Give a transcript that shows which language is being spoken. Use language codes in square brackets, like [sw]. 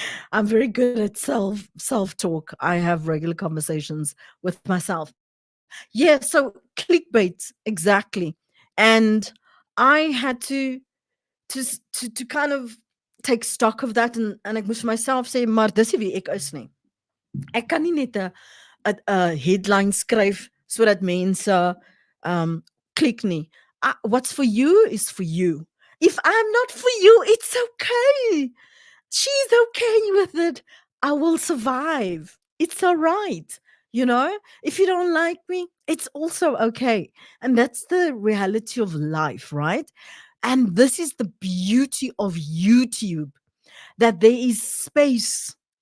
[en] I'm very good at self talk. I have regular conversations with myself. Yeah, so clickbait exactly, and I had to kind of take stock of that, and [af] ek moes vir myself sê, maar dis nie wie ek is nie. Ek kan nie net 'n headline skryf sodat mense klik nie. [en] what's for you is for you. If I'm not for you, it's okay. She's okay with it. I will survive. It's all right. You know, if you don't like me, it's also okay. And that's the reality of life, right? And this is the beauty of YouTube, that there is space.